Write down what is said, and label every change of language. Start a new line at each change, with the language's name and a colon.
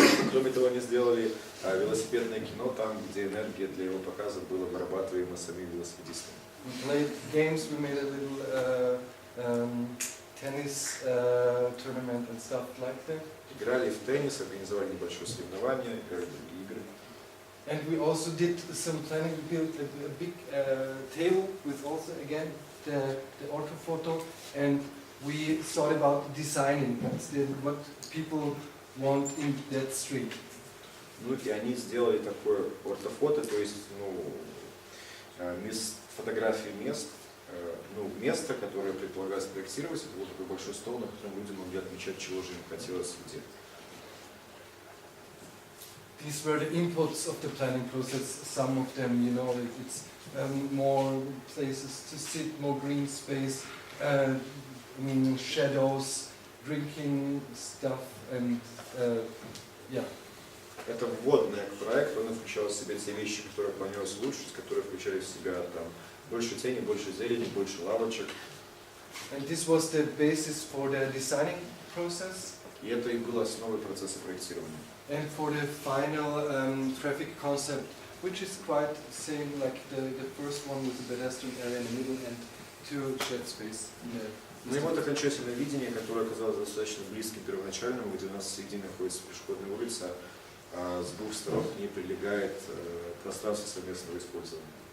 Russian: Кроме того, они сделали велосипедное кино там, где энергия для его показа была вырабатываема самими велосипедистами.
English: We played games, we made a little tennis tournament and stuff like that.
Russian: Играли в теннис, организовали небольшое соревнование, играли в другие игры.
English: And we also did some planning. We built a big table with also again the orthophoto, and we thought about designing what people want in that street.
Russian: Ну и они сделали такое ортофото, то есть фотографии мест, место, которое предполагалось проектировать. Это был такой большой стол, на котором люди могли отмечать, чего же им хотелось где.
English: these were the inputs of the planning process. Some of them, you know, it's more places to sit, more green space, shadows, drinking stuff, and yeah.
Russian: Это вводное к проекту, он включал в себя те вещи, которые планировалось улучшить, которые включали в себя там больше тени, больше зелени, больше лавочек.
English: And this was the basis for the designing process.
Russian: И это и было основой процесса проектирования.
English: And for the final traffic concept, which is quite the same like the first one with the pedestrian area in the middle and two shared space.
Russian: Ну и вот окончательное видение, которое оказалось достаточно близким к первоначальному, где у нас в середине находится пешеходная улица, а с двух сторон к ней прилегает пространство совместного использования.